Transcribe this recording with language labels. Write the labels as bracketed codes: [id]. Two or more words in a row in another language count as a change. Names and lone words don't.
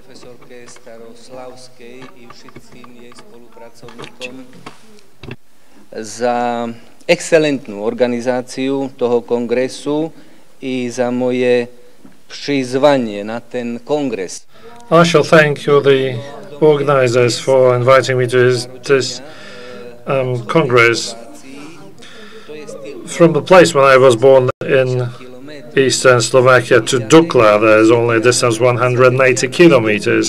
[sk] profesorke [pl] Starosławskiej i wszystkim jej współpracownikom [sk] za excelentnú organizáciu toho kongresu i za moje prizvanie na ten kongres. [en] I shall thank you, the organizers, for inviting me to this Congress. From the place when I was born in eastern Slovakia to Dukla, there is only a distance 180 kilometers.